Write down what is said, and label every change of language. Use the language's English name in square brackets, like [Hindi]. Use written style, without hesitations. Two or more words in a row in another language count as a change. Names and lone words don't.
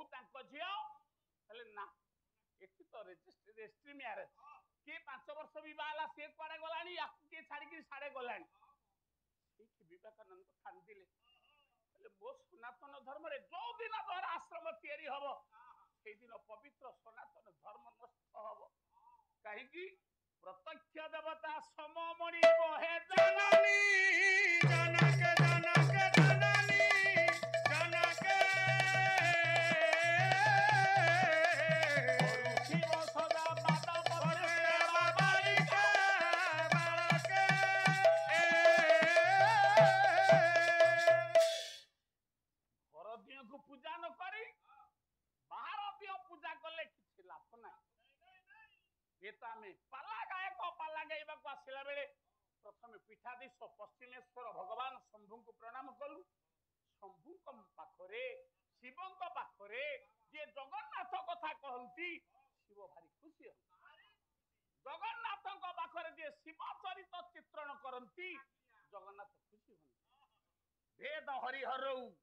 [Odia] ତାଙ୍କ ଝିଅ ହେଲେ ନା ଏଠି ତ [English] registry marriage [Odia] କିଏ 5 ବର୍ଷ ବିବାହ ହେଲା ସିଏ କୁଆଡେ ଗଲାଣି ୟାକୁ କିଏ ଛାଡିକି ସାଡେ ଗଲାଣି ସେଇଠି ବିବେକାନନ୍ଦ କାନ୍ଦିଲେ କହିଲେ ମୋ ସନାତନ ଧର୍ମରେ ଯୋଉ ଦିନ ଧର ଆଶ୍ରମ ତିଆରି ହବ ସେଇଦିନ ପବିତ୍ର ସନାତନ ଧର୍ମ ନଷ୍ଟ ହବ କାହିଁକି ପ୍ରତ୍ୟକ୍ଷ ଦେବତା ସମମଣି ବହେ [Sanskrit] जननी जनक जनक जननी जनक [Odia] ଶିବ ସଦା ପାଦ ପଦ୍ମେ [Sanskrit] बालिका बालक [Odia] ଘର ଦିଅକୁ ପୂଜା ନ କରି ବାହାର ଦିଅ ପୂଜା କଲେ କିଛି ଲାଭ ନାହିଁ ଏ ତ ଆମେ ପାଲା ଗାୟକ ପାଲା ଗାଇବାକୁ ଆସିଲା ବେଳେ ପ୍ରଥମେ ପୀଠାଧୀଶ ପଶ୍ଚିମେଶ୍ୱର ଭଗବାନ ଶମ୍ଭୁଙ୍କୁ ପ୍ରଣାମ କଲୁ ଶମ୍ଭୁଙ୍କ ପାଖରେ ଶିବଙ୍କ ପାଖରେ ଯିଏ ଜଗନ୍ନାଥ କଥା କହନ୍ତି ଶିବ ଭାରି ଖୁସି ହୁଅନ୍ତି ଜଗନ୍ନାଥଙ୍କ ପାଖରେ ଯିଏ ଶିବ ଚରିତ ଚିତ୍ରଣ କରନ୍ତି ଜଗନ୍ନାଥ ଖୁସି ହୁଅନ୍ତି ଭେଦ ହରିହରଉ